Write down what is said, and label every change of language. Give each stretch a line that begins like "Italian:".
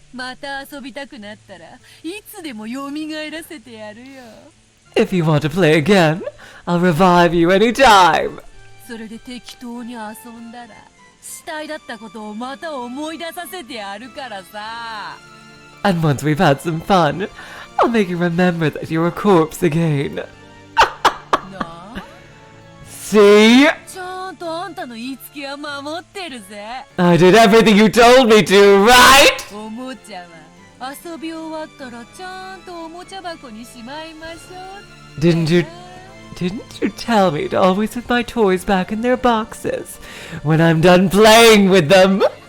Japanese: また遊びたくなったらいつでも蘇らせてやるよ。
English: If you want to play again, I'll revive you anytime.
Japanese: それで適当に遊んだら死体だったことをまた思い出させてやるからさ。
English: And once we've had some fun, I'll make you remember that you're a corpse again.
Japanese: なあ
English: See?
Japanese: ちゃんんとあんたの言いつけは守ってるぜ。
English: I did everything you told me to, right?
Japanese: おもちゃは遊び終わったらちゃんとおもちゃ箱にしまいましょう。
English: Didn't you tell me to always put my toys back in their boxes when I'm done playing with them?